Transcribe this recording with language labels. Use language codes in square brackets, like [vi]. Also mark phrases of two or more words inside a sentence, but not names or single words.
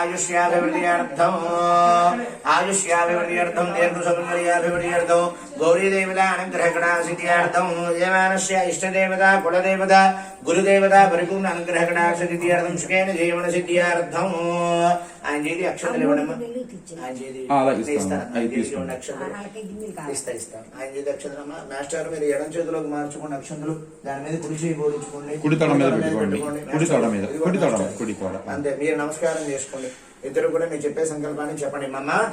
[sa] आयुष्याभिवृद्ध्यर्थं दीर्घसौन्दर्याभिवृद्ध्यर्थं गौरी देवता अनुग्रह कड़ा सिद्ध्यर्थं यजमानस्य इष्टदेवता कुलदेवता गुरुदेवता परिपूर्ण अनुग्रह कड़ा सिद्ध्यर्थं सुखेन जीवन सिद्ध्यर्थं आंजेली अक्षतలు [te] ఇవ్వడము ఆంజేలి ఇస్తాను ఆంజేలి అక్షతలమ్మ మాస్టర్ మీరు ఎడం చేతిలోకి మార్చుకోండి అక్షతలు దాని మీద కుడి చేయి బోధించుకోండి కుడి తొడ మీద పెట్టుకోండి కుడి తొడ అంతే మీరు నమస్కారం చేసుకోండి ఇద్దరు కూడా మీరు చెప్పే సంకల్పాన్ని చెప్పండి మమ్మ